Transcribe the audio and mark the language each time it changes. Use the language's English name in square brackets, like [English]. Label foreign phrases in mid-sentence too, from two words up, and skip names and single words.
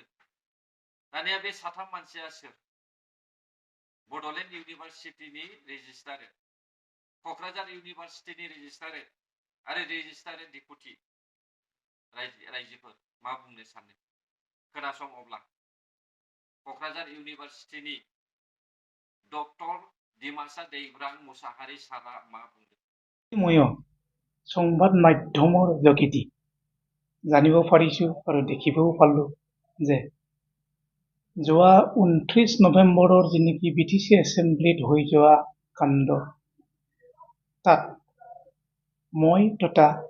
[Bodo] दानिया बे साथाम मानसिया सोर? बड'लेण्ड इउनिभारसिटिनि रेजिस्ट्रार, क'क्राझार इउनिभारसिटिनि रेजिस्ट्रार आरो [English] registrar deputy. [Bodo] रायजोफोर मा बुंनो सानो? खोनासं अब्ला। क'क्राझार इउनिभारसिटिनि डक्टर ডিমাচা দেইব্ৰাং মুছাহাৰী ছাৰা मा बुंदों? [Assamese] ময়ো সংবাদ মাধ্যমৰ যোগেদি জানিব পাৰিছোঁ আৰু দেখিবও পালোঁ যে যোৱা 29 নৱেম্বৰৰ যিনেকি বিটিচি এছেম্বলিত হৈ যোৱা কাণ্ড, তাত মই তথা